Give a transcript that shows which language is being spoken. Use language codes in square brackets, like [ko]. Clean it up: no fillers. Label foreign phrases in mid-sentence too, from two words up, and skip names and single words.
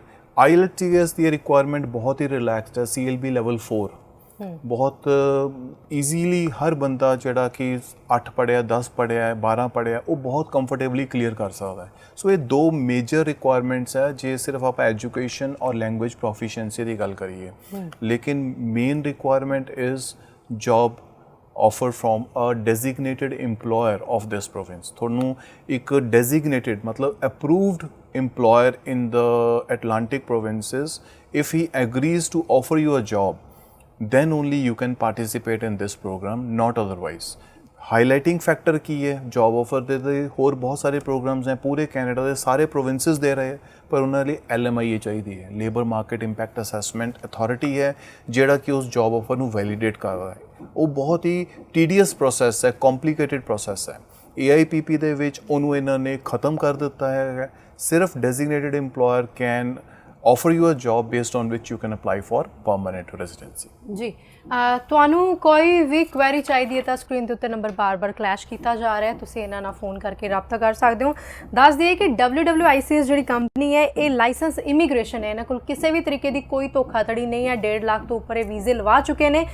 [pa] IELTS ਦੀ ਰਿਕੁਆਇਰਮੈਂਟ ਬਹੁਤ ਹੀ ਰਿਲੈਕਸਡ ਹੈ, CLB ਲੈਵਲ 4 ਬਹੁਤ ਈਜ਼ੀਲੀ ਹਰ ਬੰਦਾ ਜਿਹੜਾ ਕਿ 8 ਪੜ੍ਹਿਆ, 10 ਪੜ੍ਹਿਆ, 12 ਪੜ੍ਹਿਆ, ਉਹ ਬਹੁਤ [en] comfortably clear [pa] ਕਰ ਸਕਦਾ ਹੈ। ਸੋ ਇਹ ਦੋ [en] major requirements [pa] ਹੈ ਜੇ ਸਿਰਫ ਆਪਾਂ ਐਜੂਕੇਸ਼ਨ ਔਰ [en] language proficiency [pa] ਦੀ ਗੱਲ ਕਰੀਏ। [en] ਲੇਕਿਨ main requirement is job offer from a designated employer of this province। [pa] ਤੁਹਾਨੂੰ ਇੱਕ [en] designated ਮਤਲਬ approved employer in the Atlantic provinces, if he agrees to offer you a job, then only you can participate in this program, not otherwise। highlighting factor [pa] ਕੀ ਹੈ? [en] job offer [pa] ਦੇ ਹੋਰ ਬਹੁਤ ਸਾਰੇ ਪ੍ਰੋਗਰਾਮਸ ਹੈ, ਪੂਰੇ ਕੈਨੇਡਾ ਦੇ ਸਾਰੇ ਪ੍ਰੋਵਿੰਸਿਸ ਦੇ ਰਹੇ, ਪਰ ਉਹਨਾਂ ਲਈ LMIA ਚਾਹੀਦੀ ਹੈ, [en] labour market impact assessment authority [pa] ਹੈ, ਜਿਹੜਾ ਕਿ ਉਸ [en] job offer [pa] ਨੂੰ ਵੈਲੀਡੇਟ ਕਰਦਾ ਹੈ। ਉਹ ਬਹੁਤ ਹੀ [en] tedious process [pa] ਹੈ, [en] complicated process [pa] ਹੈ। AIPP ਦੇ ਵਿੱਚ ਉਹਨੂੰ ਇਹਨਾਂ ਨੇ ਖਤਮ ਕਰ ਦਿੱਤਾ ਹੈ। [en] ਸਿਰਫ designated employer can offer you a job based on which you can apply for permanent residency। ਜੀ [pa] ਤੁਹਾਨੂੰ ਕੋਈ ਵੀ ਕੁਐਰੀ ਚਾਹੀਦੀ ਹੈ ਤਾਂ ਸਕਰੀਨ ਦੇ ਉੱਤੇ ਨੰਬਰ ਬਾਰ-ਬਾਰ ਫਲੈਸ਼ ਕੀਤਾ ਜਾ ਰਿਹਾ ਹੈ, ਤੁਸੀਂ ਇਹਨਾਂ ਨਾਲ ਫੋਨ ਕਰਕੇ ਰਾਬਤਾ ਕਰ ਸਕਦੇ ਹੋ। ਦੱਸ ਦਈਏ ਕਿ WWICS ਜਿਹੜੀ ਕੰਪਨੀ ਹੈ ਇਹ [en] licence immigration [pa] ਹੈ, ਇਹਨਾਂ ਕੋਲ ਕਿਸੇ ਵੀ ਤਰੀਕੇ ਦੀ ਕੋਈ ਧੋਖਾਧੜੀ ਨਹੀਂ ਹੈ। 1.5 ਲੱਖ ਤੋਂ ਉੱਪਰ ਇਹ ਵੀਜ਼ੇ ਲਵਾ ਚੁੱਕੇ ਨੇ।